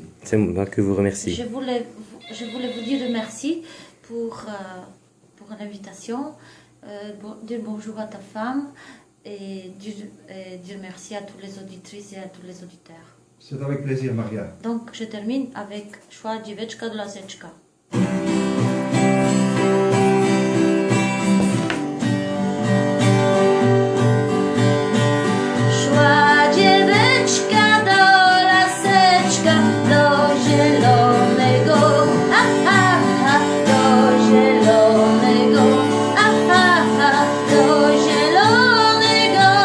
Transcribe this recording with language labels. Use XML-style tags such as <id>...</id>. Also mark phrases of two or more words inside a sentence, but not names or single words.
<fr>C'est moi que vous remercie. Je voulais vous dire merci pour l'invitation, dire bonjour à ta femme et dire merci à toutes les auditrices et à tous les auditeurs. C'est avec plaisir, Maria. Donc je termine avec Szła dzieweczka do laseczka.</fr> <pl>Szła dzieweczka do laseczka, do zielonego, do zielonego, do zielonego.</pl>